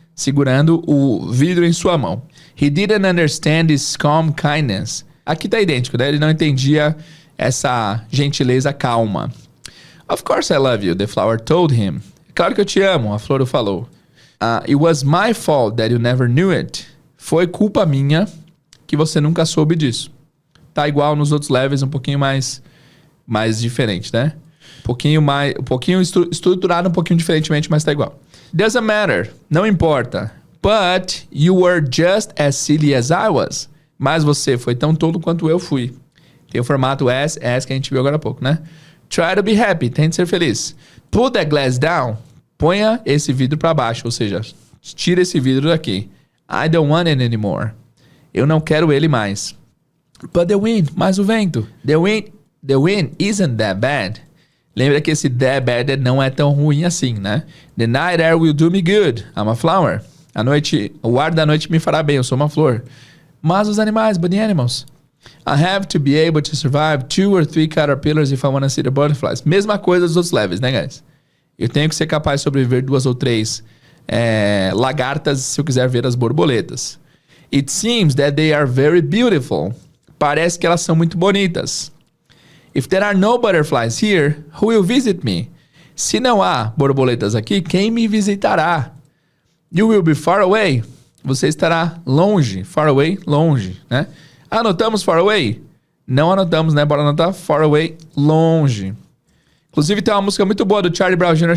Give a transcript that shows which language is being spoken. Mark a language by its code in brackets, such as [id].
[pt] Segurando o vidro em sua mão. [en] He didn't understand his calm kindness. [pt] Aqui tá idêntico, né? Ele não entendia essa gentileza calma. [en] Of course I love you, the flower told him. [pt] Claro que eu te amo, a flor falou. [en] It was my fault that you never knew it. [pt] Foi culpa minha que você nunca soube disso. Tá igual nos outros levels, um pouquinho mais diferente, né? Um pouquinho estruturado um pouquinho diferentemente, mas tá igual. [en] Doesn't matter, [pt] não importa. [en] But you were just as silly as I was. [pt] Mas você foi tão tolo quanto eu fui. Tem o formato as que a gente viu agora há pouco, né? [en] Try to be happy, [pt] tente ser feliz. [en] Put that glass down. [pt] Ponha esse vidro para baixo, ou seja, tira esse vidro daqui. [en] I don't want it anymore. [pt] Eu não quero ele mais. [en] But the wind, [pt] mas o vento. [en] The wind isn't that bad. [pt] Lembra que esse [en] that bad [pt] não é tão ruim assim, né? [en] The night air will do me good. I'm a flower. [pt] O ar da noite me fará bem, eu sou uma flor. Mas os animais, [en] but the animals. I have to be able to survive 2 or 3 caterpillars if I want to see the butterflies. [pt] Mesma coisa dos outros levels, né, guys? Eu tenho que ser capaz de sobreviver 2 ou 3 lagartas se eu quiser ver as borboletas. [en] It seems that they are very beautiful. [pt] Parece que elas são muito bonitas. [en] If there are no butterflies here, who will visit me? [pt] Se não há borboletas aqui, quem me visitará? [en] You will be far away. [pt] Você estará longe. [en] Far away, longe, né? [pt] Anotamos far away? Não anotamos, né? Bora anotar far away, longe. Inclusive tem uma música muito boa do Charlie Brown Jr.